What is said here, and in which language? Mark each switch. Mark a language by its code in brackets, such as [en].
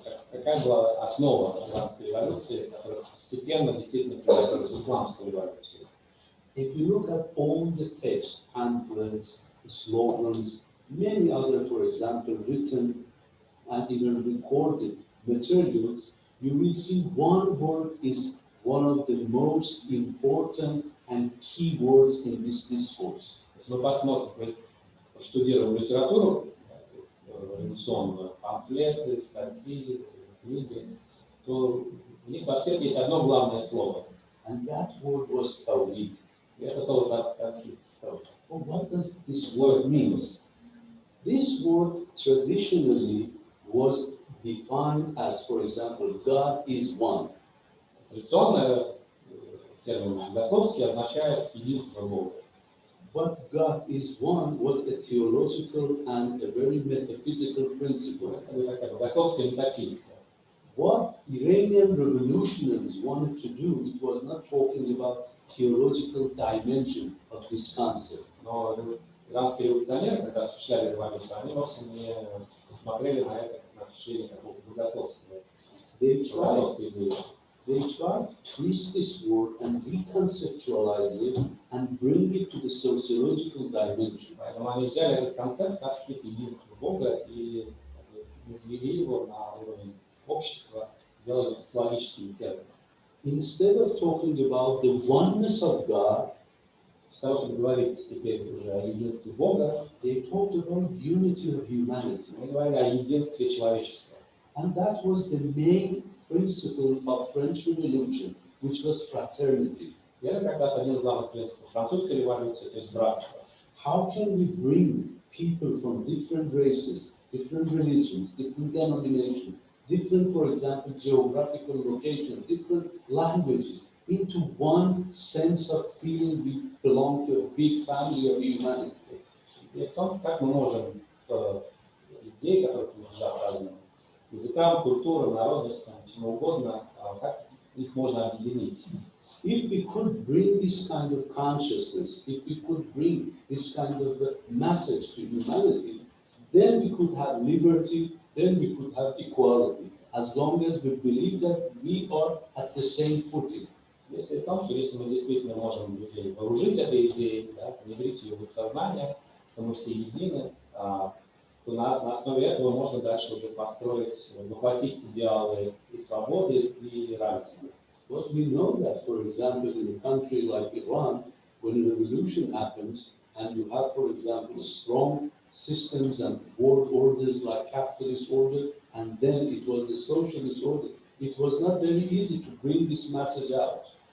[ru] Какая была основа иранской революции, которая постепенно действительно превратилась в исламскую революцию? [en] If you look at all the texts, pamphlets, slogans, many other, for example, written and even recorded materials, you will see one word is one of the most important and key words in this discourse. [ru] Если мы посмотрим, проштудируем литературу революционную, памфлеты, статьи, книги, то в них во всех есть одно главное слово. [en] And that word was tawhid. [ru] И это слово «тавхид». [en] Well, what does this word mean? This word traditionally was defined as, for example, God is one. [ru] Традиционно термин богословский означает единство Бога. [en] But God is one was a theological and a very metaphysical principle. [ru] Это такая богословская метафизика. [en] What Iranian revolutionaries wanted to do, it was not talking about theological dimension of this concept. [ru] Но иранские революционеры, когда осуществляли революцию, они вовсе не смотрели на это как на осуществление какого-то богословского идеи. [en] They tried to twist this word and reconceptualize it and bring it to the sociological dimension. [ru] Поэтому они взяли этот концепт тавхид, единства Бога, и низвели его на уровень общества, сделали социологическим термином. [en] Instead of talking about the oneness of God, [ru] С того, чтобы говорить теперь уже о единстве Бога, [en] they talked about unity of humanity. [ru] мы говорили о единстве человечества. [en] And that was the main principle of French Revolution, which was fraternity. [ru] И это как раз один из главных принципов французской революции, то есть братство. [en] How can we bring people from different races, different religions, different denominations, different, for example, geographical locations, different languages, into one sense of feeling we belong to a big family of humanity? [ru] И в том, как мы можем людей, которые принадлежат разным языкам, культурам, народностям, чему угодно, как их можно объединить. [en] If we could bring this kind of consciousness, if we could bring this kind of message to humanity, then we could have liberty, then we could have equality, as long as we believe that we are at the same footing. [ru] Если в том, что если мы действительно можем людей вооружить этой идеей, да, внедрить ее в их сознание, то мы все едины, то на основе этого можно дальше уже построить, воплотить идеалы и свободы, и равенства. [en] But we know that, for example, in a country like Iran, when a revolution happens, and you have, for example, strong systems and world orders like capitalist order, and then it was the socialist order, it was not very easy to bring this message out.